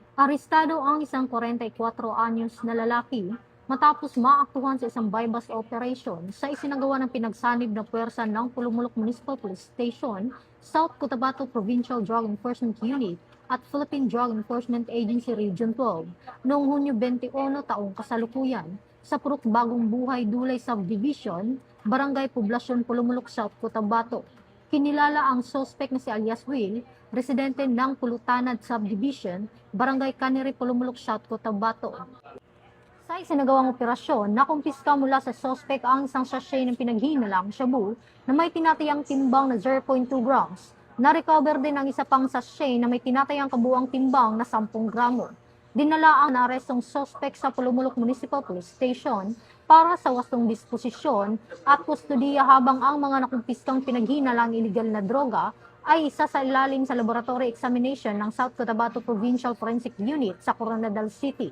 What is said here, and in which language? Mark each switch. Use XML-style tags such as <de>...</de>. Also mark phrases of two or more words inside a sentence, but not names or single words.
<tl>Arestado ang isang 44 anyos na lalaki matapos maaktuhan sa isang</tl> <en>buy-bust operation</en> <tl>sa isinagawa ng pinagsanib na puwersa ng Pulumulok Municipal Police Station, South Cotabato Provincial Drug Enforcement Unit at Philippine Drug Enforcement Agency Region 12 noong Hunyo 21 taong kasalukuyan sa Purok Bagong Buhay Dulay Subdivision, Barangay Poblasyon Pulumulok, South Cotabato. Kinilala ang sospek na si alias Will, residente ng Pulutanad Subdivision, Barangay Canary, Pulumulok, South Cotabato. Sa isinagawang operasyon, nakumpiska mula sa sospek ang isang sachet ng pinaghihinalang shabu na may tinatayang timbang na 0.2 grams. Na-recover din ang isa pang sachet na may tinatayang kabuang timbang na 10 gramo. Dinala ang naarestong sospek sa Pulumulok Municipal Police Station para sa wastong disposisyon at kustudiya habang ang mga nakumpiskang pinaghihinalang iligal na droga ay isa sa ilalim sa</tl> <en>laboratory examination</en> <tl>ng South Cotabato Provincial Forensic Unit sa Coronadal City.</tl>